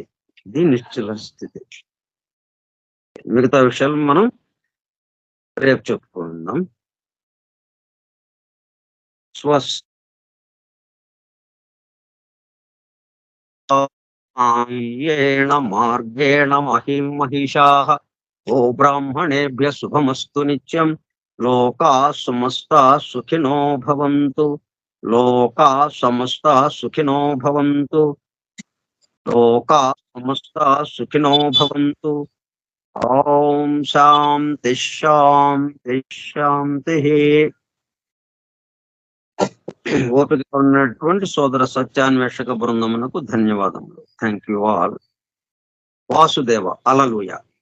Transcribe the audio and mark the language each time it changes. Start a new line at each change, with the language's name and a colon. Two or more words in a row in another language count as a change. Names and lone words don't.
Telugu: ఇది నిశ్చల స్థితి. మిగతా విషయాలు మనం రేపు చెప్పుకుందాం.
Sanskrit: మార్గేణ మహిషాః ఓ బ్రాహ్మణేభ్య శుభమస్తు నిత్యం. లోకా సమస్తా సుఖినో భవంతు. లోకా సమస్తా సుఖినో భవంతు. లోకా సమస్తా సుఖినో భవంతు. ఓం శాంతి శాంతి శాంతి.
Telugu: ఓపిక ఉన్నటువంటి సోదర సత్యాన్వేషక బృందమునకు ధన్యవాదములు.
English: thank you all. వాసుదేవ. హల్లెలూయా.